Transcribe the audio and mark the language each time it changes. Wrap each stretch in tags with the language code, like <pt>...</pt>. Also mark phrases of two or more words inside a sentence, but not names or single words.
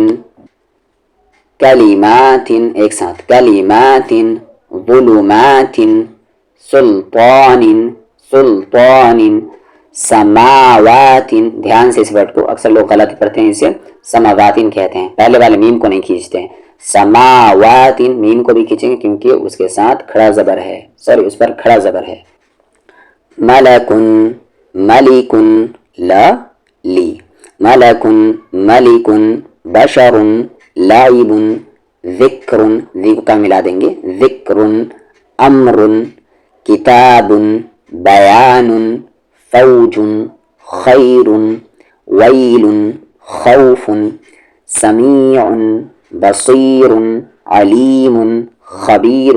<ur>کلمات ایک ساتھ کلمات ظلمات سلطان سلطان سماوات دھیان سے اس ورڈ کو اکثر لوگ غلط کرتے ہیں اسے سماوات کہتے ہیں پہلے والے میم کو نہیں کھینچتے ہیں سماوات میم کو بھی کھینچیں گے کیونکہ اس کے ساتھ کھڑا زبر ہے، سوری اس پر کھڑا زبر ہے.</ur> <ar>ملکن ملکن لا لی، ملکن ملکن بشر لعب ذکر ذی کا ملا دیں گے، ذکر امر کتاب بیان فوج خیر ویل خوف سمیع بصیر علیم خبیر.</ar>